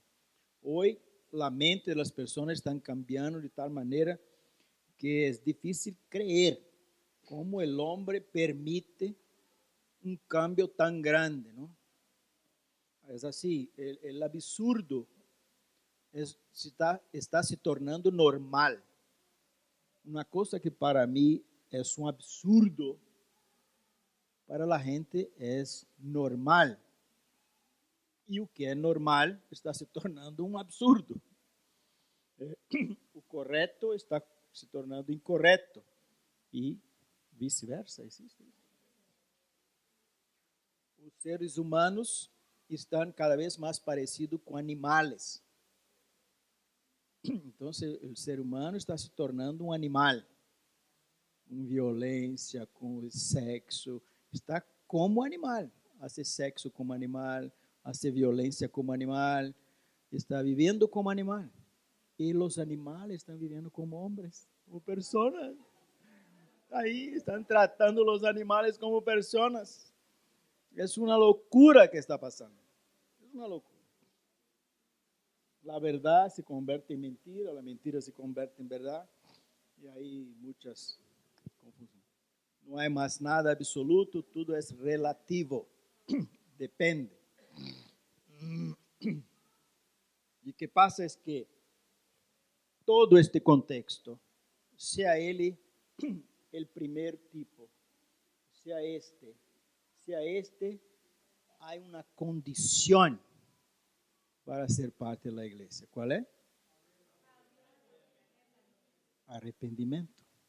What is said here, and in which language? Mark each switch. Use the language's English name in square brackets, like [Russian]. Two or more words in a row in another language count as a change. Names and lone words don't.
[Spanish] Hoy la mente de las personas está cambiando de tal manera que es difícil creer cómo el hombre permite un cambio tan grande, ¿no? Es así, el absurdo está [Portuguese] se tornando normal. [Spanish] Una cosa que para mí es un absurdo, para la gente es normal. [Portuguese] E o que é normal está se tornando um absurdo. O correto está se tornando incorreto e vice-versa. Existe isso. Os seres humanos estão cada vez mais parecidos com animais. Então, o ser humano está se tornando um animal, com violência, com sexo, está como animal, hace sexo como animal, hace violência como animal, está vivendo como animal. E os animais estão vivendo como homens, como pessoas. Aí estão tratando os animais como pessoas. É uma loucura que está passando. É uma loucura. A verdade se converte em mentira, a mentira se converte em verdade. E aí muitas confusões. Não há mais nada absoluto, tudo é relativo. Depende. E o que passa é que todo este contexto, [Spanish] sea ele el primer tipo, sea este, hay una condición para ser parte de la iglesia. ¿Cuál es? Arrepentimiento.